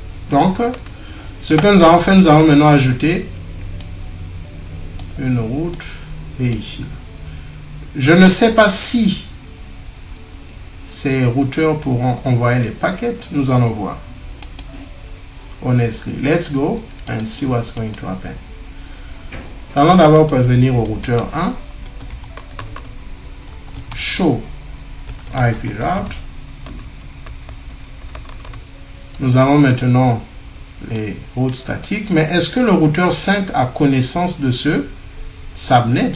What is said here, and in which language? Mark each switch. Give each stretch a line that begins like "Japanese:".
French: Donc, ce que nous avons fait, nous allons maintenant ajouter une route et ici. Je ne sais pas si ces routeurs pourront envoyer les paquets. Nous allons voir.
English: Honestly, let's go and see what's going to happen.
French: Nous allons d'abord prévenir au routeur 1.
English: Show IP route.
French: Nous avons maintenant les routes statiques. Mais est-ce que le routeur 5 a connaissance de ce subnet?